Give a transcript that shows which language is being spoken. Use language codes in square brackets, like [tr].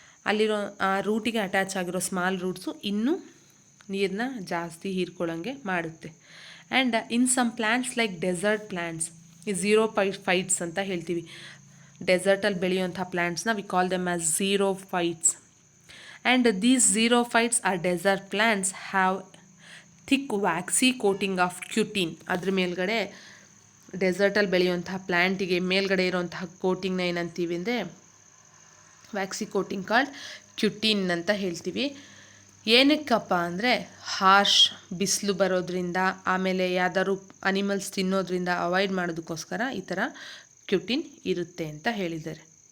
[kn] ಅಲ್ಲಿರೋ ಆ ರೂಟಿಗೆ ಅಟ್ಯಾಚ್ ಆಗಿರೋ ಸ್ಮಾಲ್ ರೂಟ್ಸು ಇನ್ನೂ ನೀರನ್ನ ಜಾಸ್ತಿ ಹೀರ್ಕೊಳ್ಳೋಂಗೆ ಮಾಡುತ್ತೆ. [en] and in some plants like desert plants, [kn] ಈ ಝೀರೋಫೈಟ್ಸ್ ಅಂತ ಹೇಳ್ತೀವಿ. ಡೆಸರ್ಟಲ್ಲಿ ಬೆಳೆಯುವಂಥ ಪ್ಲ್ಯಾಂಟ್ಸ್ನ [en] We call them as xerophytes. And these xerophytes or desert plants have thick waxy coating of cutin. [kn] ಅದ್ರ ಮೇಲ್ಗಡೆ ಡೆಸರ್ಟಲ್ಲಿ ಬೆಳೆಯುವಂತಹ ಪ್ಲ್ಯಾಂಟಿಗೆ ಮೇಲ್ಗಡೆ ಇರುವಂತಹ ಕೋಟಿಂಗ್ನ ಏನಂತೀವಿ ಅಂದರೆ ವ್ಯಾಕ್ಸಿ ಕೋಟಿಂಗ್ ಕಾಲ್ಡ್ ಕ್ಯುಟಿನ್ ಅಂತ ಹೇಳ್ತೀವಿ. ಏನಕ್ಕಪ್ಪ ಅಂದರೆ ಹಾರ್ಶ್ ಬಿಸಿಲು ಬರೋದ್ರಿಂದ, ಆಮೇಲೆ ಯಾವ್ದಾದ್ರು ಅನಿಮಲ್ಸ್ ತಿನ್ನೋದ್ರಿಂದ ಅವಾಯ್ಡ್ ಮಾಡೋದಕ್ಕೋಸ್ಕರ ಈ ಥರ ಕ್ಯುಟಿನ್ ಇರುತ್ತೆ ಅಂತ ಹೇಳಿದ್ದಾರೆ.